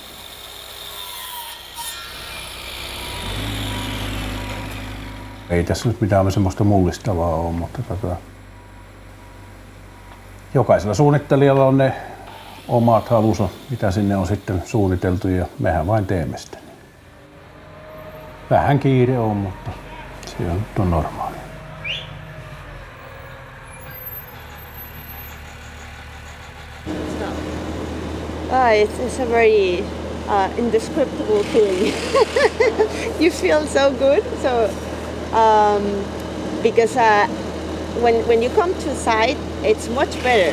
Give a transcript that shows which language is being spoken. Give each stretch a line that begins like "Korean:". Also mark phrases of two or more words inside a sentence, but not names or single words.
Finnish: Ei tässä nyt mitään semmoista mullistavaa ole, mutta jokaisella suunnittelijalla on ne omat halunsa, mitä sinne on sitten suunniteltu ja mehän vain teemme sitä. Vähän kiire on, mutta se on normaalia.
English: It's a very indescribable feeling. You feel so good. So because when you come to site, it's much better.